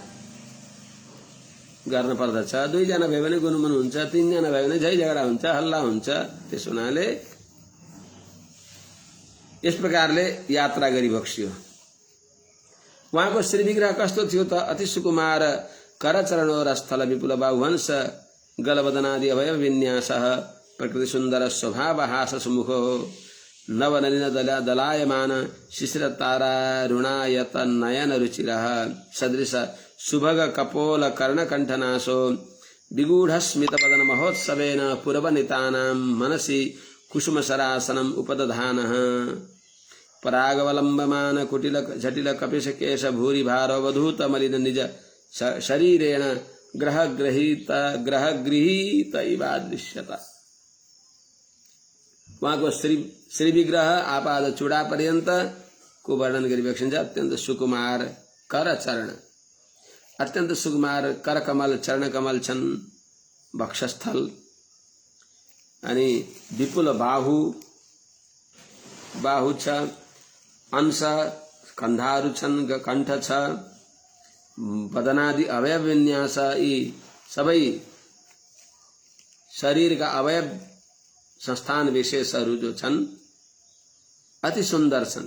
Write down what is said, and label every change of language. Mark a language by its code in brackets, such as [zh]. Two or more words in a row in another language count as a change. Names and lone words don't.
[ne] गर्न पर्दछ, दुईजना भयो भने गुनमुन हुन्छ, तीनजना भयो भने झै झगडा हुन्छ, हल्ला हुन्छ, त्यस हुनाले यस प्रकारले यात्रा गरिबक्स्यो। उहाँको श्री विग्रह कस्तो थियो त? [sa] अति सुकुमार करचरणो र स्थल विपुल बाहुवंश गलवदनादि अवयव विन्यासः प्रकृति सुन्दर स्वभाव हास सुमुखो नवनलिन दलायमान शिशिर तारारुणायत नयन रुचिरः सदृश सुभग कपोल कर्णकण्ठनाशो विगूढस्मित वदन महोत्सवेन पूर्वनितानां मनसि कुसुमसरासनम् उपदधानः परागवलम्बमान कुटिल झटिल कपिश केश भूरि भारोवधूत मलिन निज शरीरेण ग्रहगृहीत इवादृश्यत। [ne] उहाँको श्री विग्रह आपाद चूडा पर्यन्त को वर्णन गरिरहेको छ। अत्यन्त सुकुमार कर चरण, अत्यन्त सुकुमार कर कमल चरण कमल छन् वक्षस्थल, अनि विपुल बाहु छ, अंश कन्धाहरू छन्, कण्ठ छ, बदनादि अवयव विन्यास, यी सबै शरीरका अवयव संस्थान विशेषहरू जो छन् अति सुन्दर छन्।